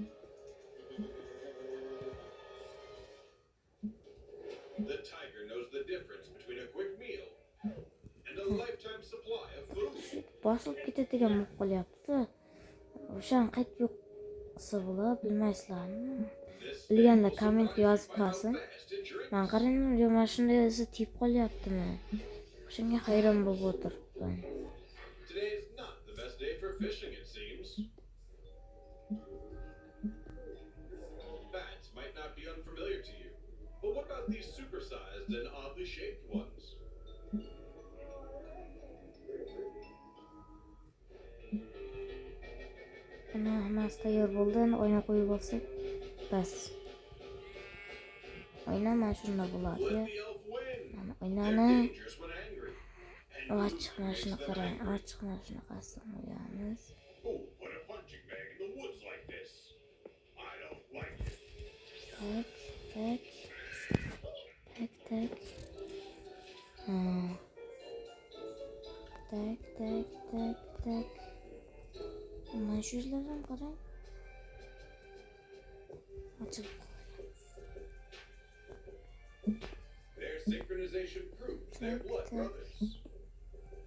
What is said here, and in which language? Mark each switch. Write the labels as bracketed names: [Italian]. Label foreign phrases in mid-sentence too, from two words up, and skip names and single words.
[English] The tiger knows the difference between a quick meal and a lifetime supply of food. [Uzbek] Bosilib ketadigan bo'lib qolyapti. O'shan qaytib yo'qsa bo'ladi, bilmaysizlarmi? Bilganlar kommentga yozib qolsin. Men qarang, mana shunday o'zi tip qolyaptimi? O'shanga hayron bo'lib o'tiribman. [English] Today is not the best day for fishing, it seems. Bats might not be unfamiliar to you, but what about these supersized and oddly shaped ones? [Uzbek] Ana hammasi tayyor bo'ldi. Endi oyna qo'yib olsak, bas. Oyna mana shunda bo'ladi. [English] Let the elf win. [Uzbek] Mana [English] They're [Uzbek] oynani [English] dangerous when angry. And [Uzbek] ochiq mana shuni qarang. Ochiq mana shunaqasidan qo'yamiz. [English] who put a punching bag in the woods like this? I don't like it. Tak, tak. Tak, tak. Tak, tak, tak, tak. [Uzbek] Mana shu yerlardan qarang. Ochiq. [English] Their synchronization proves they're blood brothers.